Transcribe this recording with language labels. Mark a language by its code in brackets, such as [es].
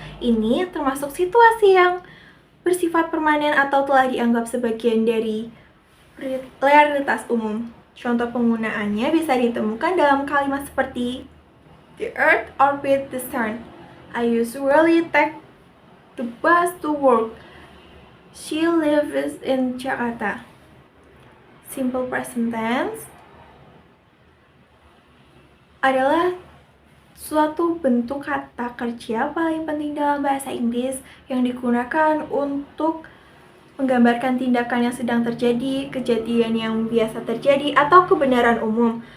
[id] Ini termasuk situasi yang bersifat permanen atau telah dianggap sebagian dari realitas umum. Contoh penggunaannya bisa ditemukan dalam kalimat seperti [en] The Earth orbits the Sun. I usually take the bus to work. She lives in Jakarta. [id] Simple present tense adalah suatu bentuk kata kerja paling penting dalam bahasa Inggris yang digunakan untuk menggambarkan tindakan yang sedang terjadi, kejadian yang biasa terjadi, atau kebenaran umum.